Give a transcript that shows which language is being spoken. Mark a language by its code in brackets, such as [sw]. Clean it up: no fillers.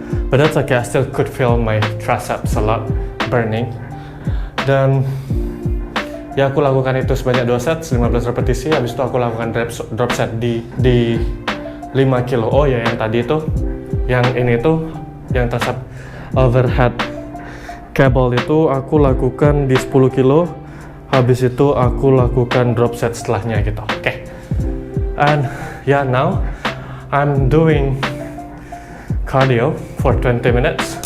[en] But that's okay, I still could feel my triceps a lot burning. [id] Dan ya aku lakukan itu sebanyak 2 set, 15 repetisi. Habis itu aku lakukan drop set di 5 kilo. Oh ya, yang tadi itu, yang ini tuh, yang tricep overhead cable itu aku lakukan di 10 kilo. Habis itu aku lakukan drop set setelahnya gitu. [en] Okay. And yeah, now I'm doing cardio for 20 minutes.